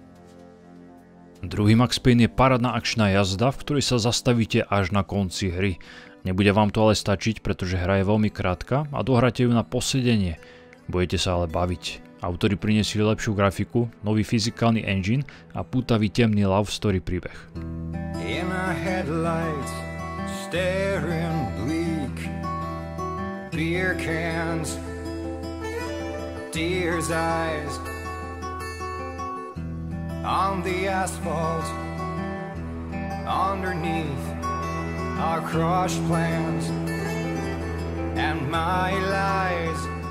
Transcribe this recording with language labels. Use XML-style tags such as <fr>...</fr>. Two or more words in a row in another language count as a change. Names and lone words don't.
<sk>Druhý Max Payne je parádna akčná jazda, v ktorej sa zastavíte až na konci hry. Nebude vám to ale stačiť, pretože hra je veľmi krátka a dohráte ju na posedenie. Budete sa ale baviť. Autori priniesli lepšiu grafiku, nový fyzikálny engine a pútavý temný</sk> <en>love story</en> <sk>príbeh.</sk> <en>In our headlights, staring bleak, beer cans, deer's eyes, on the asphalt, underneath our crushed plans, and my lies</en>